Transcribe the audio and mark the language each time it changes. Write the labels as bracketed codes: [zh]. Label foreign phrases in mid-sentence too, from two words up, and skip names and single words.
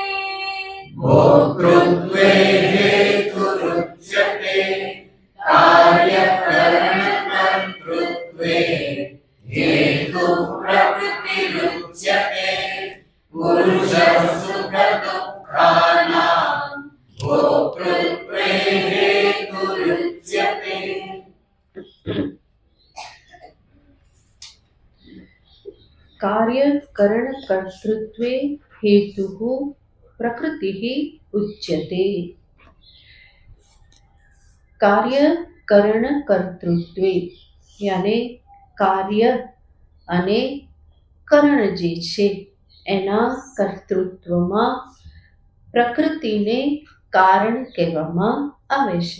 [sa] भोक्तृत्वे हेतुरुच्यते, कार्यकरणकर्तृत्वे हेतुः प्रकृतिरुच्यते, पुरुषः सुखदुःखानां भोक्तृत्वे हेतुरुच्यते. कार्य करण कर्तृत्वे हेतुः प्रकृतिः उच्यते. कार्य करण कर्तृत्वे [gu] યાને કાર્ય અને કરણ જે છે એના કર્તૃત્વમાં પ્રકૃતિને કારણ કહેવામાં આવે છે.